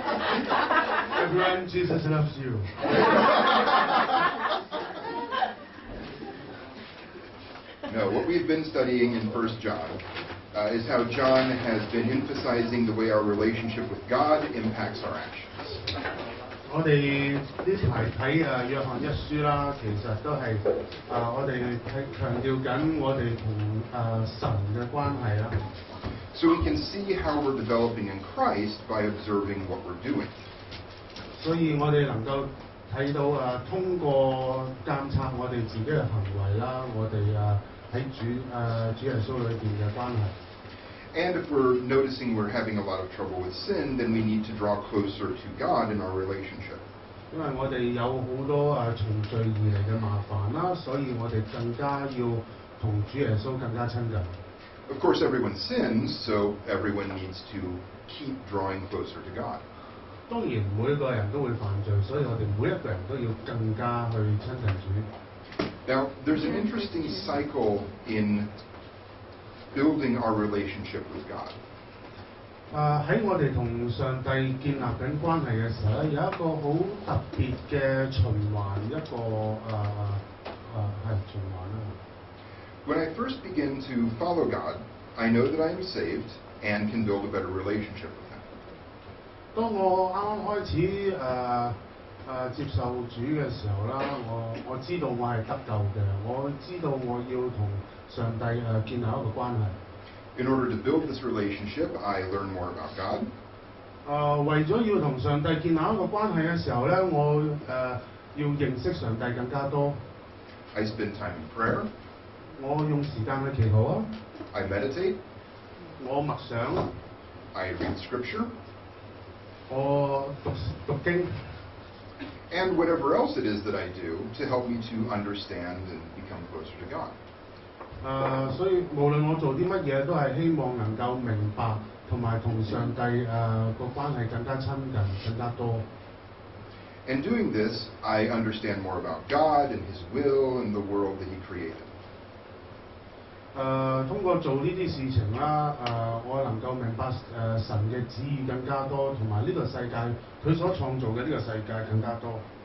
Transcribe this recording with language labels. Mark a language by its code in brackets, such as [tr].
[en] Everyone, Jesus loves you. No, what we've been studying in 1 John is how John has been emphasizing the way our relationship with God impacts our actions. [yue] 我哋呢排睇約翰一書啦，其實都係我哋係強調緊我哋同神嘅關係啦。 [en] So we can see how we're developing in Christ by observing what we're doing. [yue] 所以我哋能夠睇到通過監察我哋自己嘅行為啦，我哋喺主耶穌裏邊嘅關係。 [en] And if we're noticing we're having a lot of trouble with sin, then we need to draw closer to God in our relationship. [yue] 因為我哋有好多從罪而嚟嘅麻煩啦，所以我哋更加要同主耶穌更加親近。 [en] Of course, everyone sins, so everyone needs to keep drawing closer to God. [yue] 當然每一個人都會犯罪，所以我哋每一個人都要更加去親近主。 [en] Now, there's an interesting cycle in building our relationship with God. [yue] 喺我哋同上帝建立緊關係嘅時候咧，有一個好特別嘅循環，一個係循環啦。 [en] When I first begin to follow God, I know that I am saved and can build a better relationship with Him. [yue] 當我啱啱開始接受主嘅時候啦，我知道我係得救嘅，我知道我要同上帝建立一個關係。 [en] In order to build this relationship, I learn more about God. [yue] 為咗要同上帝建立一個關係嘅時候咧，我要認識上帝更加多。 [en] I spend time in prayer. [yue] 我用時間去祈禱啊。 [en] I meditate. [yue] 我默想。 [en] I read Scripture. [yue] 我讀經。 [en] And whatever else it is that I do to help me to understand and become closer to God. [yue] 所以無論我做啲乜嘢，都係希望能夠明白同埋同上帝個關係更加親近，更加多。 [en] And doing this, I understand more about God and His will and the world that He created. [yue] 通過做呢啲事情啦，我能夠明白神嘅旨意更加多，同埋呢個世界佢所創造嘅呢個世界更加多。